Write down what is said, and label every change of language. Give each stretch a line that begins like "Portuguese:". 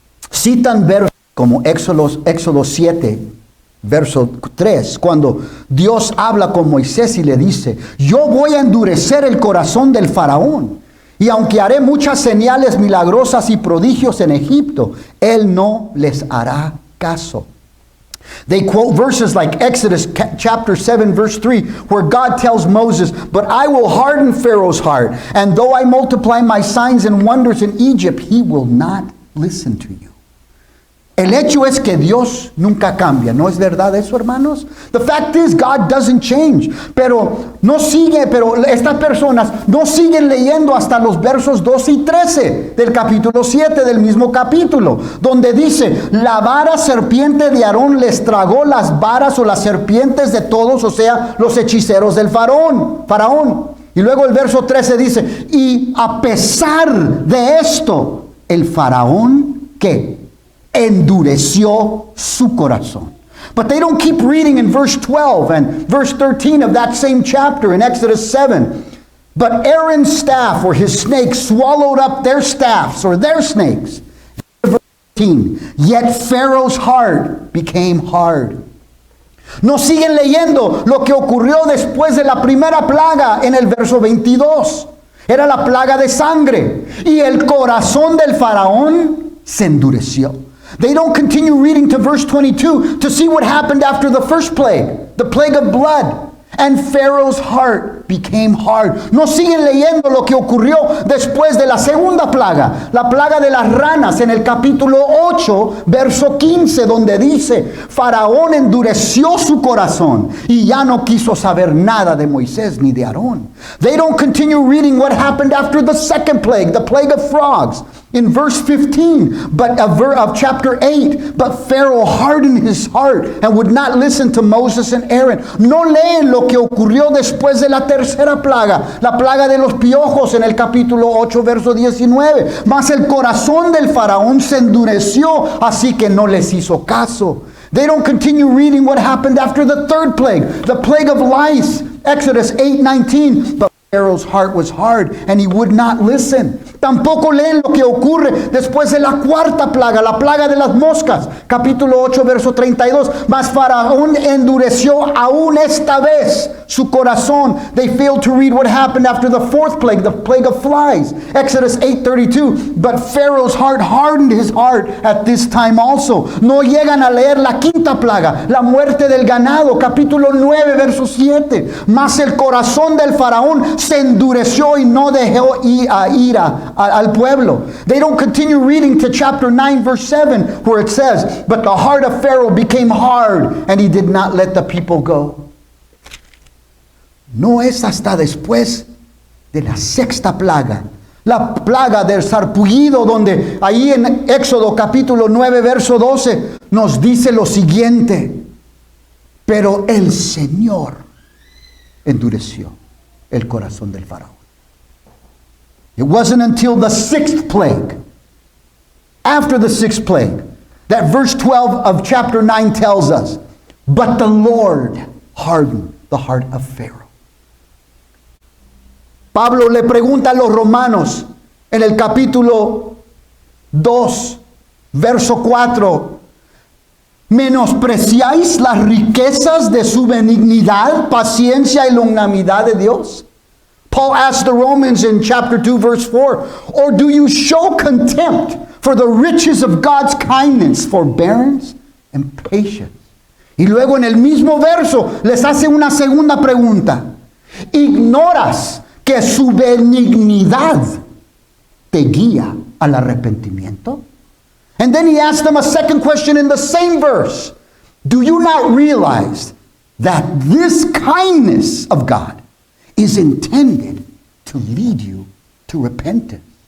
Spanish: Citan versos como Éxodo 7, verso 3, cuando Dios habla con Moisés y le dice, yo voy a endurecer el corazón del faraón, y aunque haré muchas señales milagrosas y prodigios en Egipto, él no les hará caso.
English: They quote verses like Exodus chapter 7 verse 3, where God tells Moses, but I will harden Pharaoh's heart, and though I multiply my signs and wonders in Egypt, he will not listen to you.
Spanish: El hecho es que Dios nunca cambia, ¿no es verdad eso, hermanos?
English: The fact is, God doesn't change.
Spanish: Pero estas personas no siguen leyendo hasta los versos 2 y 13 del capítulo 7 del mismo capítulo, donde dice, la vara serpiente de Aarón les tragó las varas o las serpientes de todos, o sea, los hechiceros del faraón. Y luego el verso 13 dice, y a pesar de esto, el faraón, ¿qué? Endureció su corazón.
English: But they don't keep reading in verse 12 and verse 13 of that same chapter in Exodus 7. But Aaron's staff, or his snake, swallowed up their staffs, or their snakes. Verse 13. Yet Pharaoh's heart became hard.
Spanish: No siguen leyendo lo que ocurrió después de la primera plaga en el verso 22. Era la plaga de sangre. Y el corazón del faraón se endureció.
English: They don't continue reading to verse 22 to see what happened after the first plague, the plague of blood. And Pharaoh's heart became hard.
Spanish: No siguen leyendo lo que ocurrió después de la segunda plaga, la plaga de las ranas, en el capítulo 8, verso 15, donde dice, Faraón endureció su corazón y ya no quiso saber nada de Moisés ni de Aarón.
English: They don't continue reading what happened after the second plague, the plague of frogs. In verse 15 of chapter 8, but Pharaoh hardened his heart and would not listen to Moses and Aaron.
Spanish: No leen lo que ocurrió después de la tercera plaga, la plaga de los piojos en el capítulo 8, verso 19. Mas el corazón del faraón se endureció, así que no les hizo caso.
English: They don't continue reading what happened after the third plague, the plague of lice, Exodus 8:19. But Pharaoh's heart was hard and he would not listen.
Spanish: Tampoco leen lo que ocurre después de la cuarta plaga, la plaga de las moscas, capítulo 8, verso 32. Mas Faraón endureció aún esta vez su corazón.
English: They failed to read what happened after the fourth plague, the plague of flies, Exodus 8:32. But Pharaoh's heart hardened his heart at this time also.
Spanish: No llegan a leer la quinta plaga, la muerte del ganado, capítulo 9, verso 7. Mas el corazón del faraón se endureció y no dejó ir al pueblo.
English: They don't continue reading to chapter 9 verse 7, where it says, but the heart of Pharaoh became hard and he did not let the people go.
Spanish: No es hasta después de la sexta plaga, la plaga del sarpullido, donde ahí en Éxodo capítulo 9 verso 12 nos dice lo siguiente: pero el Señor endureció el corazón del faraón.
English: It wasn't until the sixth plague, after the sixth plague, that verse 12 of chapter 9 tells us, but the Lord hardened the heart of Pharaoh.
Spanish: Pablo le pregunta a los romanos en el capítulo 2, verso 4, ¿menospreciáis las riquezas de su benignidad, paciencia y longanimidad de Dios?
English: Paul asked the Romans in chapter 2, verse 4, or do you show contempt for the riches of God's kindness, forbearance, and patience?
Spanish: Y luego en el mismo verso les hace una segunda pregunta. ¿Ignoras que su benignidad te guía al arrepentimiento?
English: And then he asked them a second question in the same verse. Do you not realize that this kindness of God is intended to lead you to repentance?